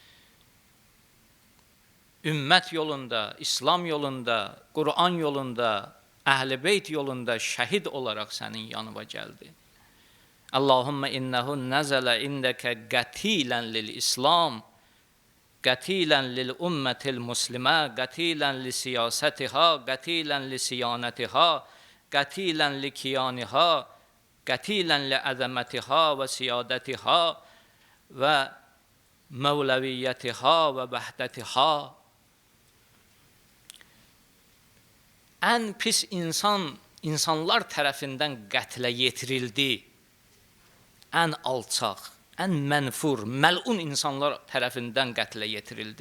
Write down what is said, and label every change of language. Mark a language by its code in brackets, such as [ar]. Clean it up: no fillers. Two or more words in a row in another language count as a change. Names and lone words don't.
[az] Ümmət yolunda, İslam yolunda, Qur'an yolunda, Əhl-i Beyt yolunda şəhid olaraq sənin yanına gəldi. [ar] اللهم إنه نزل عندك قتيلا للإسلام، قتيلا للأمة المسلمة، قتيلا لسياستها، قتيلا لصيانتها، قتيلا لكيانها، قتيلا لعظمتها وسيادتها ومولويتها ووحدتها. [az] Ən pis insanlar tərəfindən qətlə yetirildi. Ən alçaq, ən mənfur, məlun insanlar tərəfindən qətlə yetirildi.